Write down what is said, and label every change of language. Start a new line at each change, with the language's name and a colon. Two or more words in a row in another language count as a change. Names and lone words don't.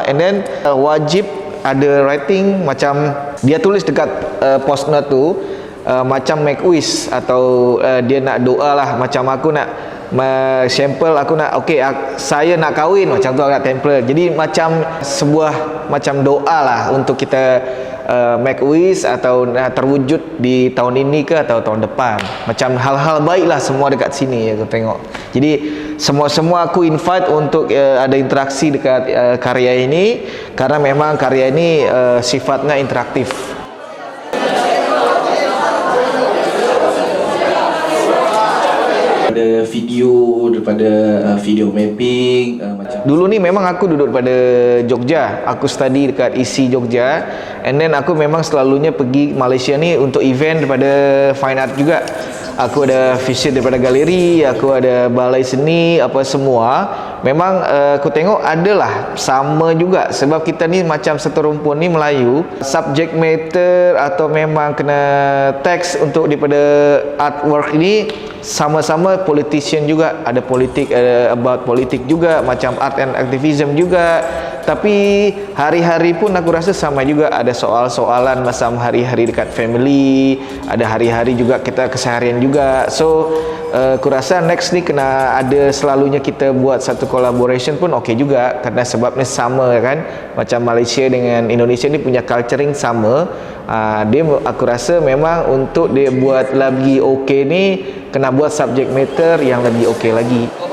English: And then
Malay: wajib ada writing, macam dia tulis dekat
English: post note
Malay: tu macam
English: make wish,
Malay: atau dia nak doa lah, macam aku nak sampel, aku nak saya nak kahwin, macam tu agak template. Jadi macam sebuah macam doa lah untuk kita
English: make wish
Malay: atau terwujud di tahun ini ke atau tahun depan. Macam hal-hal baik lah semua dekat sini aku tengok. Jadi semua aku invite untuk ada interaksi dekat karya ini, karena memang karya ini sifatnya interaktif. Ada video, daripada
English: video mapping
Malay: macam dulu ni memang aku duduk pada Jogja, aku study dekat ISI Jogja,
English: and then
Malay: aku memang selalunya pergi Malaysia ni untuk event daripada
English: fine art
Malay: juga. Aku ada visit daripada galeri, aku ada balai seni, apa semua. Memang aku tengok adalah sama juga, sebab kita ni macam satu rumpun ni Melayu.
English: Subject matter
Malay: atau memang kena teks untuk daripada artwork ini sama-sama politician juga, ada politik, about politik juga, macam
English: art and activism
Malay: juga. Tapi hari-hari pun aku rasa sama juga, ada soal-soalan macam hari-hari dekat family, ada hari-hari juga kita keseharian juga. So aku rasa next ni kena ada selalunya kita buat satu collaboration pun okey juga, kerana sebabnya sama kan, macam Malaysia dengan Indonesia ni punya culturing sama. Dia aku rasa memang untuk dia buat lagi okey ni kena buat
English: subject matter
Malay: yang lebih okey lagi.